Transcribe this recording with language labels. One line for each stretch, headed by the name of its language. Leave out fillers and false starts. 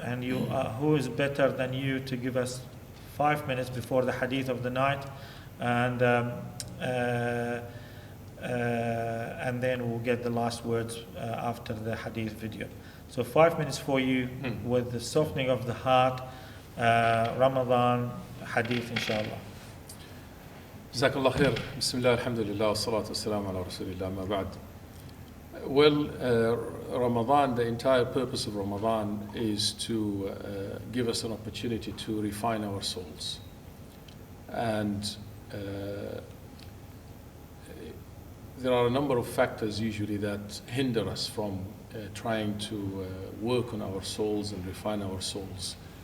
English: And you, who is better than you to give us 5 minutes before the hadith of the night, and then we'll get the last words after the hadith video. So 5 minutes for you with the softening of the heart, Ramadan hadith, inshallah.
Arabic: جزاك الله خير. بسم الله الحمد لله والصلاة والسلام على رسول الله ما بعد.
English: Well, Ramadan, the entire purpose of Ramadan is to give us an opportunity to refine our souls. And there are a number of factors usually that hinder us from trying to work on our souls and refine our souls.